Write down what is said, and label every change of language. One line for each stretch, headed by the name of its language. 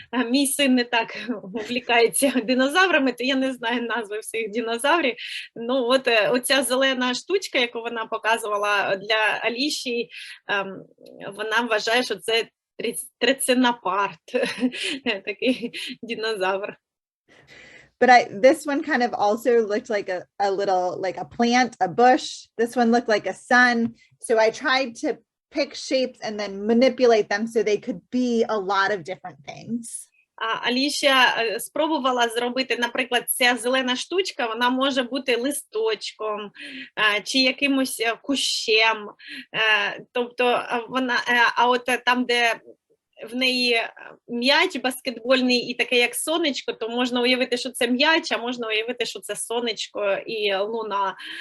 Ukrainian: Мій син не так увлікається динозаврами, то я не знаю назви всіх динозаврів. Ну, от оця зелена штучка, яку вона показувала для Аліші, вона вважає, що це триценапарт, такий динозавр.
English: But this one kind of also looked like a little, like a plant, a bush. This one looked like a sun. So I tried to pick shapes and then manipulate them so they could be a lot of different things.
Ukrainian: Аліша спробувала зробити, наприклад, ця зелена штучка, вона може бути листочком чи якимось кущем. Тобто вона, а от там, де в неї м'яч баскетбольний і таке як сонечко, то можна уявити, що це м'яч, а можна уявити, що це сонечко і луна.